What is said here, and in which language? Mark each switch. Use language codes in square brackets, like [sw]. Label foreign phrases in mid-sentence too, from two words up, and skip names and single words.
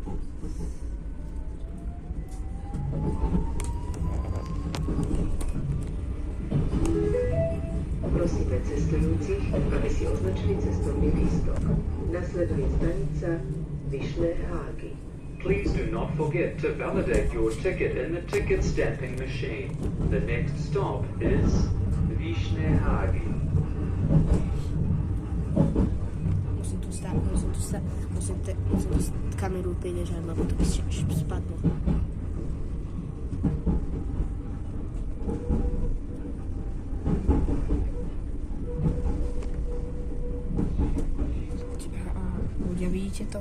[sk] Prosíme cestujúcich, aby si označili cestovný lístok. Nasleduje stanica Vyšné Hágy. [en] Please do not forget to validate your ticket in the ticket stamping machine. The next stop is Vyšné Hágy. [sk] Musím kameru priležať, lebo to by spadlo. Ľudia, vidíte to?